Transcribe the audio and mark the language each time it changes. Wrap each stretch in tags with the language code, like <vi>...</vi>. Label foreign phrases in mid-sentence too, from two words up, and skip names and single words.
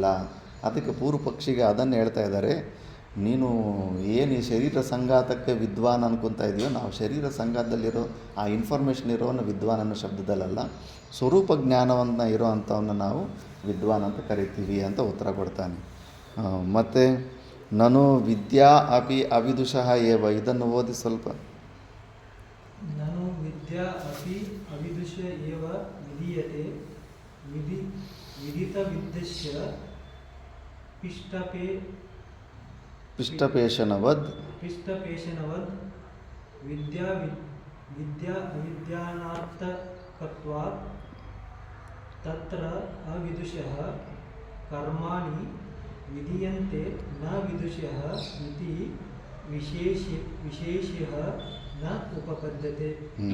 <kn>ಅದಕ್ಕೆ ಪೂರ್ವ ಪಕ್ಷಿಗೆ ಅದನ್ನು ಹೇಳ್ತಾ ಇದ್ದಾರೆ, ನೀನು ಏನು ಈ ಶರೀರ ಸಂಘಾತಕ್ಕೆ ವಿದ್ವಾನ್ ಅನ್ಕೊತಾ ಇದೆಯೋ, ನಾವು ಶರೀರ ಸಂಘಾತದಲ್ಲಿರೋ ಆ ಇನ್ಫಾರ್ಮೇಷನ್ ಇರೋನ ವಿದ್ವಾನ್ ಅನ್ನೋ ಶಬ್ದದಲ್ಲ, ಸ್ವರೂಪ ಜ್ಞಾನವನ್ನು ಇರೋ ಅಂಥವನ್ನ ನಾವು ವಿದ್ವಾನ್ ಅಂತ ಕರಿತೀವಿ ಅಂತ ಉತ್ತರ ಕೊಡ್ತಾನೆ.</kn> <sa>ಮತ್ತು ನಾನು ವಿದ್ಯಾ ಅಪಿ ಅವಿದುಷಃ ಏವ,</sa> <kn>ಇದನ್ನು ಓದಿ ಸ್ವಲ್ಪ.</kn> <sa>ನಾನು ವಿದ್ಯಾ ಅಪಿ ಅವಿದುಷ ಏವ ವಿಧೀಯತೆ ವಿದಿತವಿದ್ದಸ್ಯ ಪಿಷ್ಟಪೇಶನವದ್ ವಿದ್ಯಾ ಅವಿದ್ಯಾನಾರ್ಥಕತ್ವಾತ್ ತತ್ರ ಅವಿದುಷಃ ಕರ್ಮಾಣಿ ವಿಧೀಯಂತೆ ನ ವಿದುಷಃ ಇತಿ ವಿಶೇಷಃ ನ ಉಪಪದ್ಯತೆ.</sa>